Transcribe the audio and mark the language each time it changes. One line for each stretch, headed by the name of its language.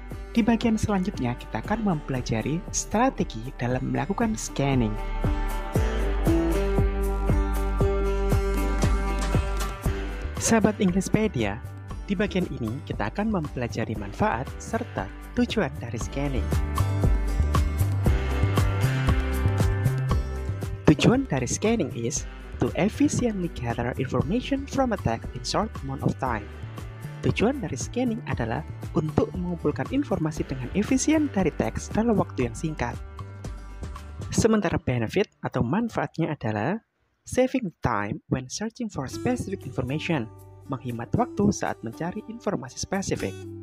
Indonesian: Di bagian selanjutnya, kita akan mempelajari strategi dalam melakukan scanning. Sahabat Englishpedia, di bagian ini kita akan mempelajari manfaat serta tujuan dari scanning. Tujuan dari
English: scanning is to efficiently gather information from a text in short amount of time.
Indonesian: Tujuan dari scanning adalah untuk mengumpulkan informasi dengan efisien dari teks dalam waktu yang singkat. Sementara benefit atau manfaatnya adalah
English: saving time when searching for specific information,
Indonesian: menghemat waktu saat mencari informasi spesifik.